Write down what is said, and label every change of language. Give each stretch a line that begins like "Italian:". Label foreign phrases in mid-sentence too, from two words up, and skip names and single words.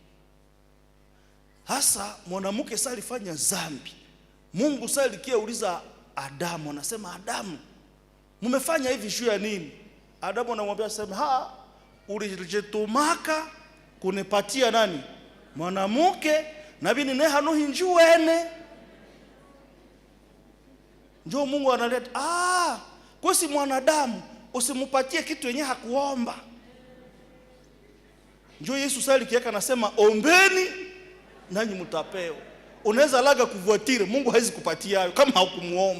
Swahili: Hasa mwanamke sasa alifanya dhambi. Mungu sasa alikiauliza Adamu, anasema Adamu, mmefanya hivi juu ya nini? Adamu anamwambia sema, ulijitumaka kunipatia nani?
Nande: Mwanamke, na bini ne hano hinjuene.
Swahili: Njoo Mungu analeta, kwa si mwanadamu usimupatie kitu yenye hakuomba. Njoo Yesu sasa alikiaka anasema ombeni nanyi mtapewa. Unaweza laga kuvuatire, Mungu hawezi kupatia hayo kama hukumuomba.